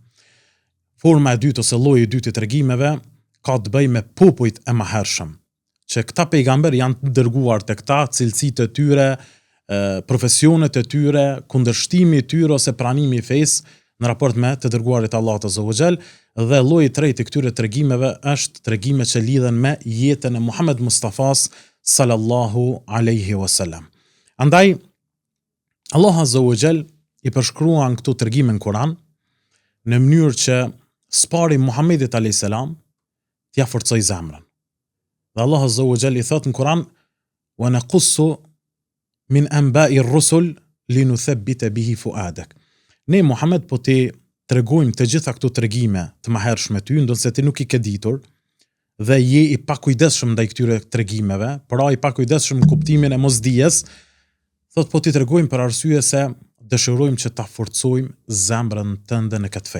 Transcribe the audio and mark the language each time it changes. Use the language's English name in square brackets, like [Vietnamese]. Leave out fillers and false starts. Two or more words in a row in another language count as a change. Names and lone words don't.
[Albanian] Forma e dytë ose lloji i dytë i tregimeve ka të bëjë me popujt e mëhershëm, që këta pejgamber janë të dërguar të këta, cilësitë e tyre, profesionet e tyre, kundërshtimi i tyre ose pranimi i fesë në raport me të dërguarit Allahut [Arabic] عز وجل, [Albanian] dhe lloji i tretë i këtyre tregimeve është tregime që lidhen me jetën e Muhammed Mustafas [Arabic] صلى الله عليه وسلم. [Albanian] Andaj Allah [Arabic] عز وجل [Albanian] i përshkruan këto tregime në Kur'an në mënyrë që spari Muhammedit [Arabic] عليه السلام [Albanian] t'ia forcoj zemrën. Dhe Allah [Arabic] عز وجل [Albanian] i thot në Kur'an: [Arabic] "ونقص من أنباء الرسل لنثبت به فؤادك." [Albanian] Ne Muhammed po ti tregojmë të gjitha këto tregime të mëhershme ty, ndonse ti nuk i ke ditur dhe je i pakujdesshëm ndaj këtyre tregimeve, pra i pakujdesshëm në kuptimin e mosdijes, thot po ti tregojmë për arsye se dëshirojmë që ta forcojmë zemrën tënde në këtë fe.